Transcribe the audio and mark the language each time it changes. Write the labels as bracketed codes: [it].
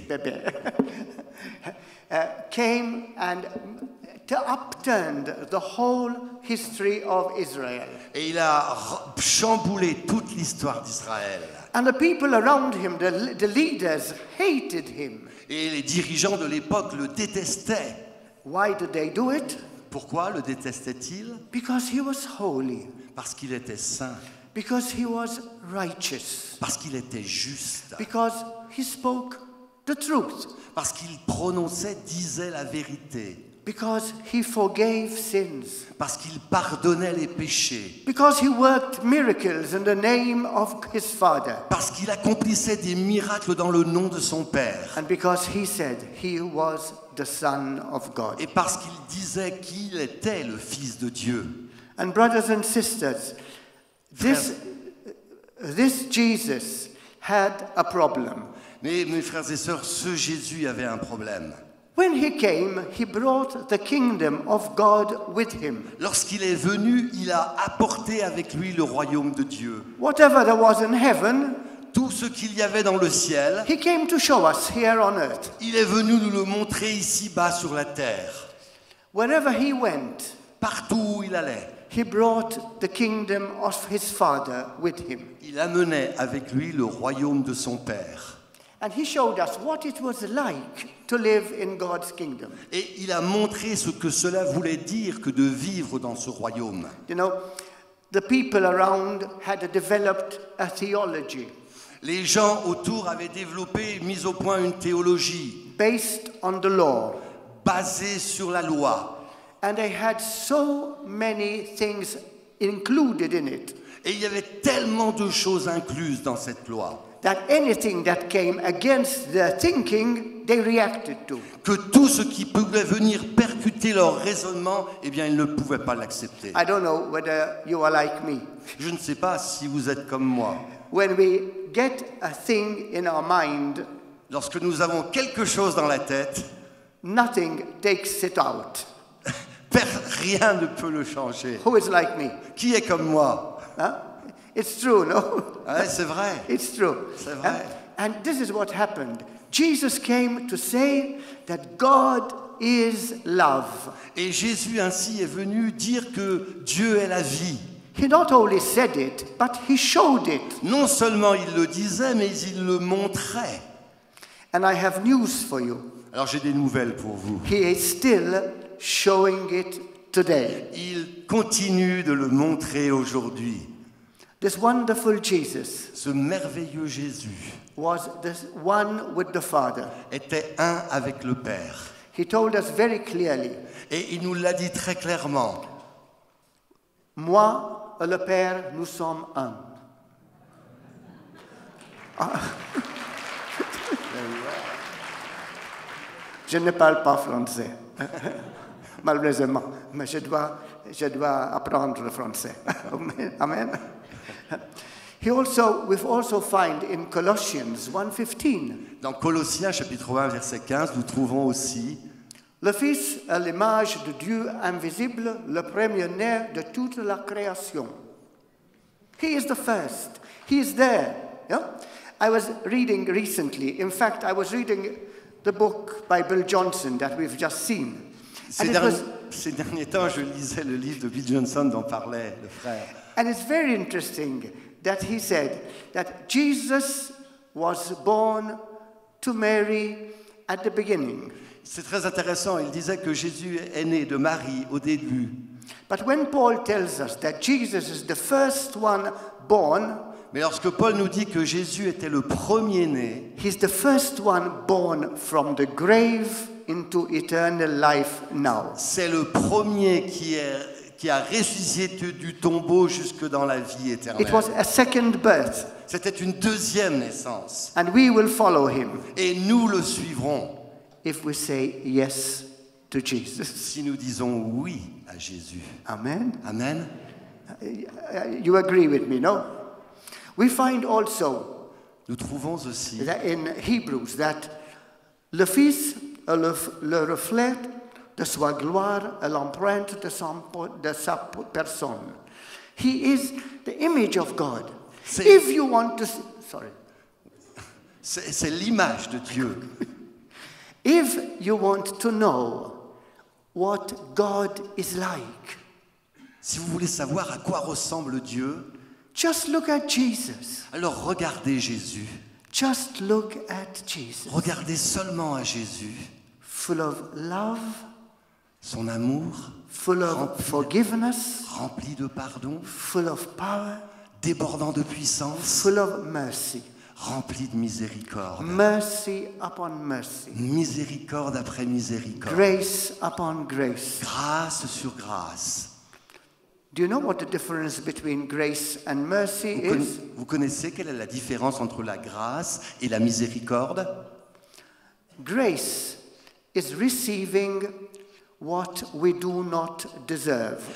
[en] bébé, came and upturned the whole history of Israel. [fr] Et il a chamboulé toute l'histoire d'Israël. [en] And the people around him, the leaders, hated him. [fr] Et les dirigeants de l'époque le détestaient. [en] Why did they do it? [fr] Pourquoi le détestaient-ils? [en] Because he was holy, [fr] Parce qu'il était saint, [en] because he was righteous, [fr] parce qu'il était juste, [en] because he spoke the truth, [fr] parce qu'il prononçait, disait la vérité, [en] because he forgave sins, [fr] parce qu'il pardonnait les péchés, [en] because he worked miracles in the name of his Father, [fr] parce qu'il accomplissait des miracles dans le nom de son Père, [en] and because he said he was the Son of God. [fr] et parce qu'il disait qu'il était le Fils de Dieu. [en] And brothers and sisters, this Jesus had a problem. [fr] Mais mes frères et sœurs, ce Jésus avait un problème. [en] When he came, he brought the kingdom of God with him. [fr] Lorsqu'il est venu, il a apporté avec lui le royaume de Dieu. [en] Whatever there was in heaven, [fr] Tout ce qu'il y avait dans le ciel, [en] he came to show us here on earth. [fr] il est venu nous le montrer ici-bas sur la terre. [en] Wherever he went, [fr] Partout où il allait, [en] he brought the kingdom of his Father with him. [fr] il amenait avec lui le royaume de son Père. [en] And he showed us what it was like to live in God's kingdom. [fr] Et il a montré ce que cela voulait dire que de vivre dans ce royaume. [en] You know, the people around had developed a theology [fr] Les gens autour avaient développé, mis au point une théologie [en] based on the law. [fr] basée sur la loi. [en] And they had so many things included in it [fr] Et il y avait tellement de choses incluses dans cette loi [en] that anything that came against their thinking, they reacted to. [fr] que tout ce qui pouvait venir percuter leur raisonnement, eh bien, ils ne pouvaient pas l'accepter. [en] I don't know whether you are like me. [fr] Je ne sais pas si vous êtes comme moi. [en] When we get a thing in our mind, [fr] Lorsque nous avons quelque chose dans la tête, [en] nothing takes it out. [fr] rien ne peut le changer. [en] Who is like me? [fr] Qui est comme moi? [en] Huh? It's true, no? [fr] Ouais, c'est vrai. [en] It's true. [fr] C'est vrai. [en] And this is what happened. Jesus came to say that God is love. [fr] Et Jésus ainsi est venu dire que Dieu est la vie. [en] He not only said it, but he showed it. [fr] Non seulement il le disait, mais il le montrait. [en] And I have news for you. [fr] Alors j'ai des nouvelles pour vous. [en] He is still showing it today. [fr] Il continue de le montrer aujourd'hui. [en] This wonderful Jesus [fr] Ce merveilleux Jésus [en] was the one with the Father. [fr] était un avec le Père. [en] He told us very clearly, [fr] Et il nous l'a dit très clairement. moi et le Père, nous sommes un. Ah. Je ne parle pas français, malheureusement, mais je dois apprendre le français. Amen. [en] We've also find in Colossians 1:15. [fr] Dans Colossiens chapitre 1 verset 15, nous trouvons aussi Le Fils est l'image de Dieu invisible, le premier-né de toute la création. [en] He is the first. He is there. Yeah? I was reading recently, in fact, I was reading the book by Bill Johnson that we've just seen. [fr] Ces derniers temps, je lisais le livre de Bill Johnson dont parlait le frère. [en] And it's very interesting that he said that Jesus was born to Mary at the beginning. [fr] C'est très intéressant, il disait que Jésus est né de Marie au début. [en] But when Paul tells us that Jesus is the first one born, [fr] Mais lorsque Paul nous dit que Jésus était le premier-né, [en] he's the first one born from the grave into eternal life now. [fr] c'est le premier qui a ressuscité du tombeau jusque dans la vie éternelle. [en] It was a second birth, [fr] C'était une deuxième naissance. [en] and we will follow him [fr] Et nous le suivrons [en] if we say yes to Jesus. [fr] si nous disons oui à Jésus. Amen. Amen. [en] You agree with me, no? We find also [fr] Nous trouvons aussi [en] that in Hebrews that [fr] le Fils est le reflet de sa gloire et l'empreinte de sa personne. [en] He is the image of God. If you want to... Sorry. [fr] c'est l'image de Dieu. [en] If you want to know what God is like, [fr] Si vous voulez savoir à quoi ressemble Dieu, [en] just look at Jesus. [fr] alors regardez Jésus. [en] Just look at Jesus. [fr] Regardez seulement à Jésus, [en] Full of love, [fr] son amour, [en] full of forgiveness, [fr] rempli de pardon, [en] full of power, [fr] débordant de puissance, [en] full of mercy. [fr] rempli de miséricorde. [en] Mercy upon mercy. [fr] Miséricorde après miséricorde. [en] Grace upon grace. [fr] Grâce sur grâce. [en] Do you know what the difference between grace and mercy is? [fr] Vous connaissez quelle est la différence entre la grâce et la miséricorde? [en] Grace is receiving what we do not deserve.